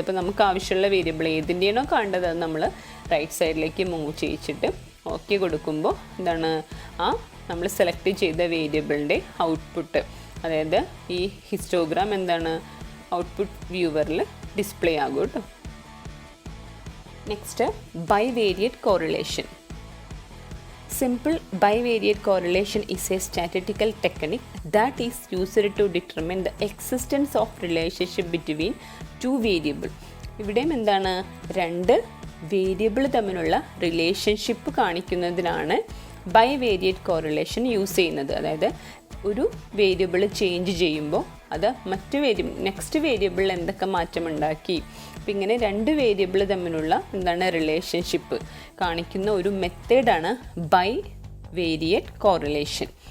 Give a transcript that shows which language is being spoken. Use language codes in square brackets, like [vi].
[ml] അപ്പോൾ നമുക്ക് ആവശ്യമുള്ള വേരിയബിൾ ഏതിൻ്റെയാണോ കണ്ടത് അത് നമ്മൾ റൈറ്റ് സൈഡിലേക്ക് മൂവ് ചെയ്യിച്ചിട്ട് ഓക്കെ കൊടുക്കുമ്പോൾ എന്താണ് നമ്മൾ സെലക്ട് ചെയ്ത വേരിയബിളിൻ്റെ ഔട്ട്പുട്ട് അതായത് ഈ ഹിസ്റ്റോഗ്രാം എന്താണ് ഔട്ട്പുട്ട് വ്യൂവറിൽ ഡിസ്പ്ലേ ആകും കേട്ടോ. Next bivariate correlation. [en] Simple bivariate correlation is a statistical technique that is used to determine the existence of relationship between two variables. [ml] ഇവിടെയും എന്താണ് രണ്ട് വേരിയബിൾ തമ്മിലുള്ള റിലേഷൻഷിപ്പ് കാണിക്കുന്നതിനാണ് ബൈവേരിയറ്റ് കോറിലേഷൻ യൂസ് ചെയ്യുന്നത്. അതായത് ഒരു വേരിയബിൾ ചേഞ്ച് ചെയ്യുമ്പോൾ അത് മറ്റു നെക്സ്റ്റ് വേരിയബിളിൽ എന്തൊക്കെ മാറ്റമുണ്ടാക്കി. അപ്പം ഇങ്ങനെ രണ്ട് വേരിയബിൾ തമ്മിലുള്ള എന്താണ് റിലേഷൻഷിപ്പ് കാണിക്കുന്ന ഒരു മെത്തേഡാണ് ബൈവേരിയറ്റ് കോറിലേഷൻ.